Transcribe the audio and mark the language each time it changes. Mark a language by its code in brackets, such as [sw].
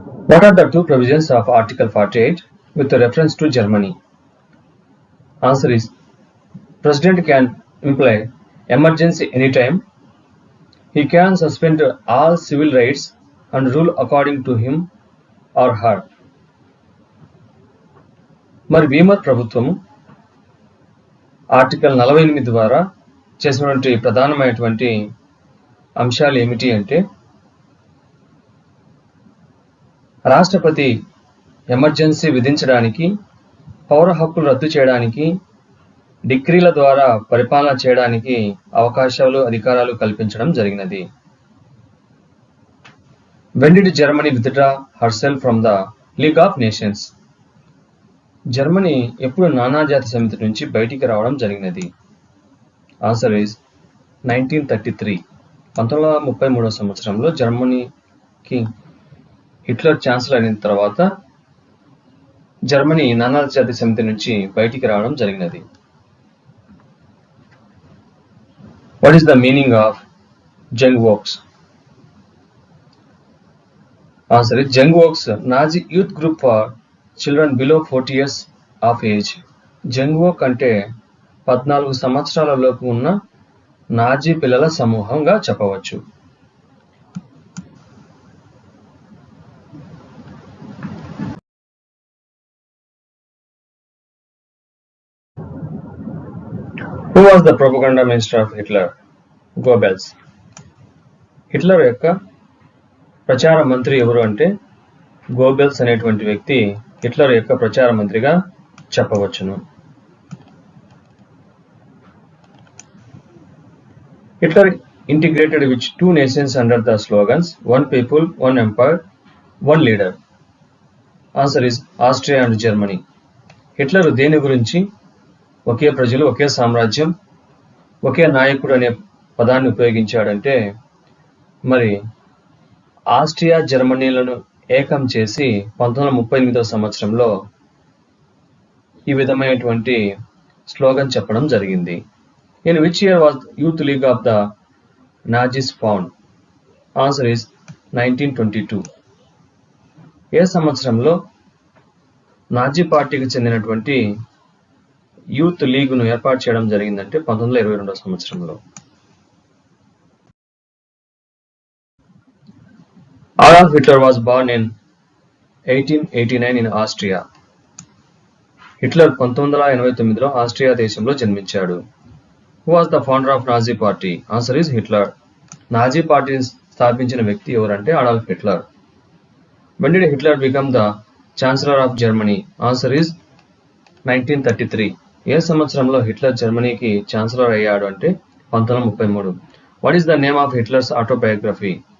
[en] What are the 2 provisions of Article 48 with reference to Germany? Answer is President can imply emergency anytime. He can suspend all civil rights and rule according to him or her. [te] మరి Weimar ప్రభుత్వము article 48 ద్వారా చేసినటువంటి ప్రధానమైనటువంటి అంశాలు ఏమిటి అంటే, రాష్ట్రపతి emergency విధించడానికి, పౌర హక్కులు రద్దు చేయడానికి, డిక్రీల ద్వారా పరిపాలన చేయడానికి అవకాశాలు, అధికారాలు కల్పించడం జరిగినది. [en] When did Germany withdraw herself from the League of Nations? [te] Germany ఎప్పుడు నానాజాతి సమితి నుంచి బయటికి రావడం జరిగినది? [en] answer is [te] 1933. 1933 సంవత్సరంలో జర్మనీకి హిట్లర్ ఛాన్సలర్ అయిన తర్వాత జర్మనీ నానాజాతి సమితి నుంచి బయటికి రావడం జరిగినది. [en] What is the meaning of Jungvolks? Answer is Jungvolks, Nazi youth group for children below 40 years of age. [te] Jungvolk అంటే 14 సంవత్సరాల లోపు ఉన్న నాజీ పిల్లల సమూహంగా చెప్పవచ్చు. [en] Who was the propaganda minister of Hitler? Goebbels. [te] Hitler యొక్క ప్రచార మంత్రి ఎవరు అంటే గోబెల్స్ అనేటువంటి వ్యక్తి హిట్లర్ యొక్క ప్రచార మంత్రిగా చెప్పవచ్చును. [en] Hitler integrated which two nations under the slogans one people, one empire, one leader? Answer is Austria and Germany. [te] Hitler దేని గురించి ఒకే ప్రజలు, ఒకే సామ్రాజ్యం, ఒకే నాయకుడు అనే పదాన్ని ఉపయోగించాడంటే, మరి ఆస్ట్రియా జర్మనీలను ఏకం చేసి 1938 సంవత్సరంలో ఈ విధమైనటువంటి స్లోగన్ చెప్పడం జరిగింది. [en] In which year was Youth League of the Nazis found? Answer is 1922. [te] ఏ సంవత్సరంలో నాజీ పార్టీకి చెందినటువంటి యూత్ లీగ్ను ఏర్పాటు చేయడం జరిగిందంటే 1922 సంవత్సరంలో. [en] Adolf Hitler was born in 1889 in Austria. [te] Hitler 1989లో Austria దేశంలో జన్మించాడు. [en] Who was the founder of Nazi party? Answer is Hitler. [te] Nazi పార్టీని స్థాపించిన వ్యక్తి ఎవరంటే Adolf Hitler. [en] When did Hitler become the Chancellor of Germany? Answer is 1933. [te] ఏ సంవత్సరంలో Hitler జర్మనీకి chancellor అయ్యాడు అంటే 1933. [en] What is the name of Hitler's autobiography?